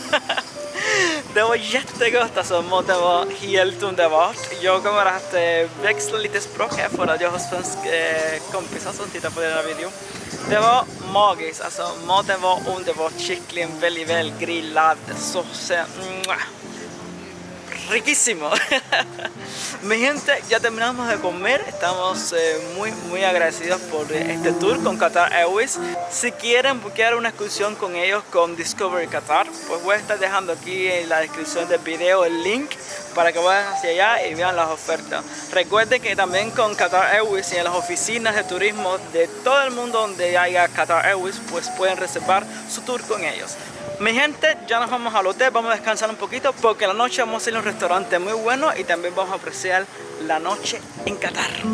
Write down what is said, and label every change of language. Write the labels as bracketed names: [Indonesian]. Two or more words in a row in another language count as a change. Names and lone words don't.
[Swedish] Det var jättegott alltså, måtte vara helt underbart. Jag kommer att växla lite språk här för att jag har svensk kompisar som tittar på den här videon. Det var magiskt, alltså maten var underbart, kyckling väldigt väl grillad, såsen, [Spanish] riquísimo. Mi gente, ya terminamos de comer, estamos muy agradecidos por este tour con Qatar Airways. Si quieren buscar una excursión con ellos con Discovery Qatar, pues voy a estar dejando aquí en la descripción del video el link para que vayan hacia allá y vean las ofertas. Recuerden que también con Qatar Airways y en las oficinas de turismo de todo el mundo donde haya Qatar Airways, pues pueden reservar su tour con ellos. Mi gente, ya nos vamos al hotel, vamos a descansar un poquito porque la noche vamos a ir a un restaurante muy bueno y también vamos a apreciar la noche en Qatar.